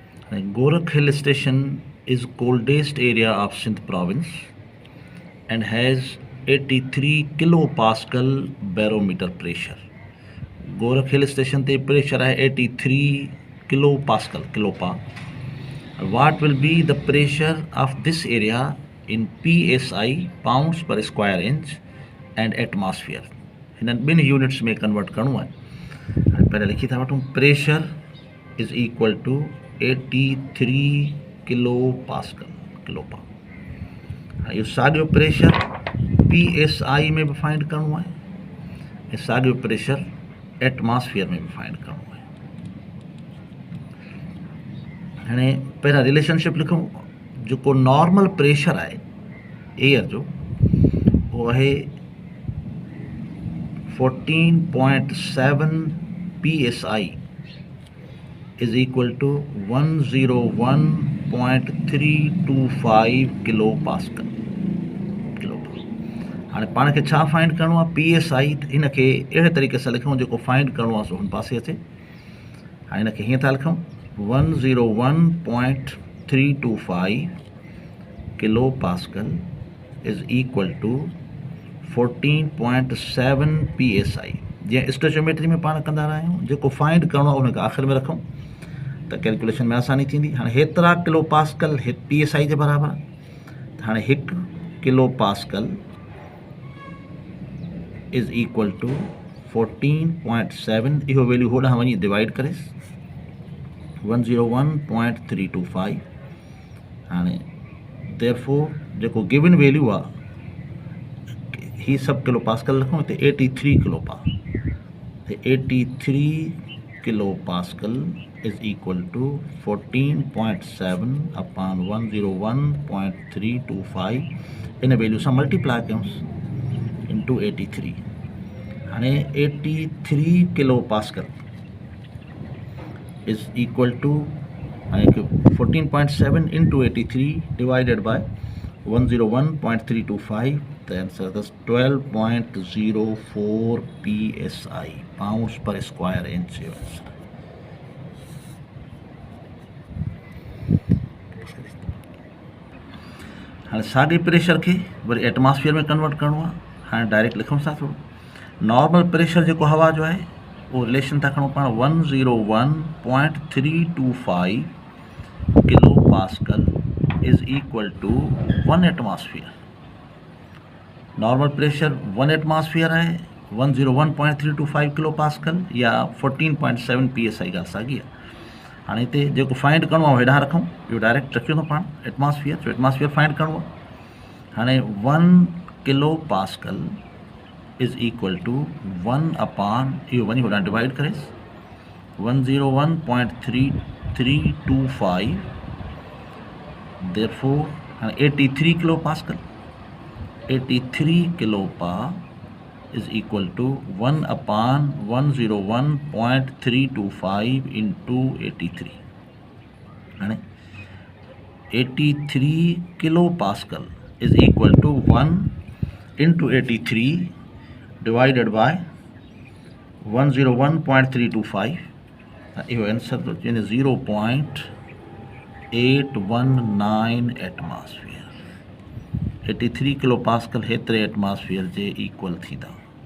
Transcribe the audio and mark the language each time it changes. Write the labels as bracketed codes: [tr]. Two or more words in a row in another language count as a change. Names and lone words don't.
[en] Gorakh Hill Station is coldest area of Sindh province and has 83 kilopascal barometer pressure. [sd] Gorakh Hill Station te pressure है 83 kilopascal kilopa. [en] What will be the pressure of this area in PSI pounds per square inch and atmosphere? [sd] हिननि ॿिनि यूनिट्स में कन्वर्ट करिणो आहे. हाणे पहिरियों लिखी था वठूं. [en] pressure is equal to 83 kilo pascal kilopa. [sd] हाणे इहो साॻियो प्रेशर PSI में बि फाइंड करिणो आहे ऐं साॻियो प्रेशर एटमॉस्फेयर में बि फाइंड करिणो आहे. हाणे पहिरियां रिलेशनशिप लिखूं. जेको नॉर्मल प्रेशर आहे एयर जो उहो आहे 14.7 [en] PSI is equal to 101.325 kilopascal. [sd] हाणे पाण खे छा फाइंड करिणो आहे PSI. हिन खे अहिड़े तरीक़े सां लिखूं जेको फाइंड करिणो आहे सो हुन पासे अचे. हाणे हिन खे हीअं था लिखूं 101.325 [en] kilo pascal is equal to 14.7 PSI. [sd] जीअं स्टोचियोमेट्री में पाण कंदा रहिया आहियूं जेको फाइंड करिणो आहे उनखे आख़िर में रखूं त कैलकुलेशन में आसानी थींदी. हाणे हेतिरा [en] kilo pascal [sd] PSI जे बराबरि आहे. [en] हाणे 1 kilo pascal is equal to 14.7. [sd] इहो वैल्यू होॾां वञी डिवाइड करेस 101.325. हाणे देयरफॉर जेको गिवन वैल्यू आहे ही सब [en] kilo pascal [sd] रखूं हिते 83 [en] kilo pa. 83 kilo pascal is equal to 14.7 upon 101.325. [sd] इन वैल्यू सां मल्टीप्लाई कयूंसि इंटू 83. [en] हाणे 83 kilo pascal is equal to 14.7 into 83 divided by 101.325. The answer is 12.04 PSI pounds per square inch. [sd] हाणे साॻे प्रेशर खे वरी एटमॉस्फेयर में कन्वर्ट करिणो आहे. हाणे डायरेक्ट लिखूं था थोरो. नॉर्मल प्रेशर जेको हवा जो आहे उहो रिलेशन था खणूं पाण 101.325 [en] kilo pascal is equal to 1 atmosphere. [sd] नॉर्मल प्रेशर 1 एटमॉस्फेयर है 101.325 [en] kilo pascal [sd] या 14.7 PSI ॻाल्हि साॻी आहे. हाणे हिते जेको फाइंड करिणो आहे हेॾां रखूं. इहो डायरेक्ट रखियो थो पाण एटमॉस्फेयर. सो एटमॉस्फेयर फाइंड करिणो आहे. हाणे 1 [en] kilo pascal is equal to 1 upon [sd] इहो वञी होॾां डिवाइड करेस 101.3325. [en] देयरफॉर हाणे 83 kilo pascal 83 kilo pa is equal to 1 upon 101.325 into 83. And 83 kilo pascal is equal to 1 into 83 divided by 101.325. Your answer is 0.819 atmosphere. [sd] 83 [en] kilo pascal [sd] हेतिरे एटमॉस्फेयर जे इक्वल थींदा.